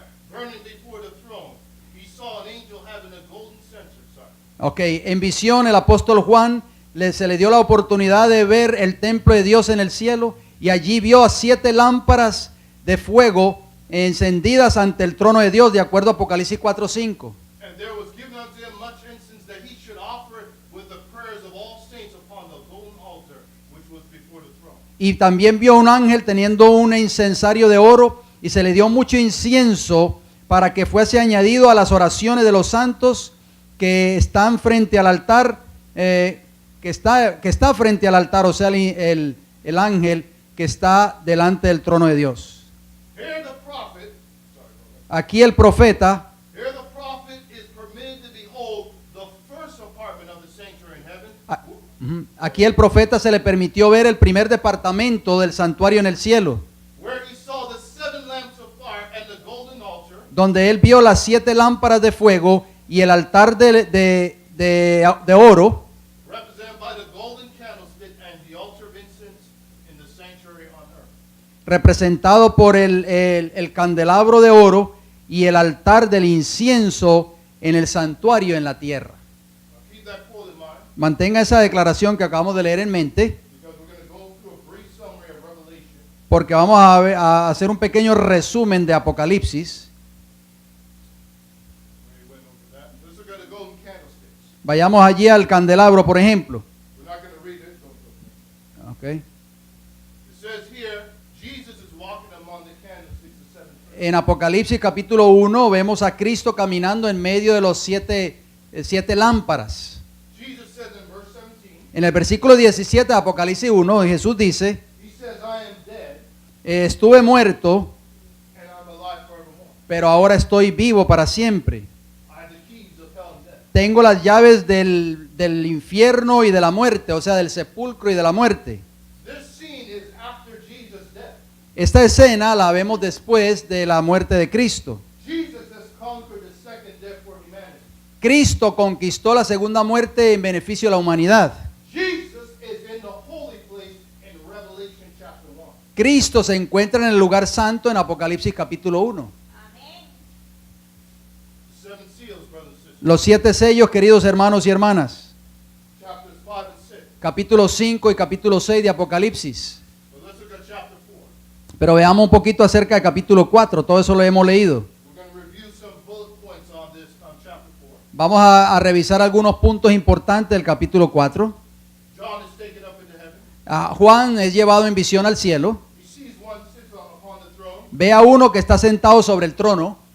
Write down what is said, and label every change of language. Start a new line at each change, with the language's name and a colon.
English: burning before the throne, he saw an angel having a golden censer. Sorry.
Spanish: Ok, en visión el apóstol Juan se le dio la oportunidad de ver el templo de Dios en el cielo y allí vio a 7 lámparas de fuego encendidas ante el trono de Dios, de acuerdo a Apocalipsis 4:5.
English: And there was given unto him much incense that he should offer with the prayers of all saints upon the golden altar which was before the throne.
Spanish: Y también vio un ángel teniendo un incensario de oro y se le dio mucho incienso para que fuese añadido a las oraciones de los santos que están frente al altar, que está frente al altar, o sea, el ángel que está delante del trono de Dios.
English: Here the prophet,
Spanish: Aquí el profeta,
English: here the prophet is permitted to behold the first apartment of the sanctuary in heaven.
Spanish: aquí el profeta se le permitió ver el primer departamento del santuario en el cielo,
English: Where he saw the 7 lamps of fire and the golden altar,
Spanish: donde él vio las 7 lámparas de fuego y el altar de oro,
English: represented by the golden candlestick and the altar of incense in the sanctuary on earth.
Spanish: representado por el candelabro de oro y el altar del incienso en el santuario en la tierra.
English: Now keep that quote in mind,
Spanish: Mantenga esa declaración que acabamos de leer en mente,
English: because we're going to go through a brief summary of Revelation.
Spanish: porque vamos a hacer un pequeño resumen de Apocalipsis.
English: We went over that. Let's look at the golden candlesticks.
Spanish: Vayamos allí al candelabro, por ejemplo.
English: We're not going to read it. Don't look. Okay. It says here, Jesus is walking among the candlesticks of 7 churches.
Spanish: En Apocalipsis capítulo 1 vemos a Cristo caminando en medio de los siete lámparas.
English: Jesus says in verse 17,
Spanish: En el versículo 17 de Apocalipsis 1, Jesús dice,
English: he says, I am dead
Spanish: estuve muerto,
English: and I'm alive forevermore.
Spanish: pero ahora estoy vivo para siempre.
English: I have the keys of hell and death.
Spanish: Tengo las llaves del infierno y de la muerte, o sea, del sepulcro y de la muerte.
English: This scene is after Jesus' death.
Spanish: Esta escena la vemos después de la muerte de Cristo.
English: Jesus has conquered the second death for humanity.
Spanish: Cristo conquistó la segunda muerte en beneficio de la humanidad.
English: Jesus is in the holy place in Revelation chapter 1.
Spanish: Cristo se encuentra en el lugar santo en Apocalipsis capítulo 1.
English: The 7 seals, brothers and sisters.
Spanish: Los 7 sellos, queridos hermanos y hermanas.
English: Chapters 5 and 6.
Spanish: Capítulo 5 y capítulo 6 de Apocalipsis.
English: But let's look at chapter 4.
Spanish: Pero veamos un poquito acerca de capítulo 4, todo eso lo hemos leído.
English: We're going to review some bullet points on this on chapter 4.
Spanish: Vamos a revisar algunos puntos importantes del capítulo 4.
English: John is taken up into heaven.
Spanish: Juan es llevado en visión al cielo.
English: He sees one sits upon the throne.
Spanish: Ve a uno que está sentado sobre el trono.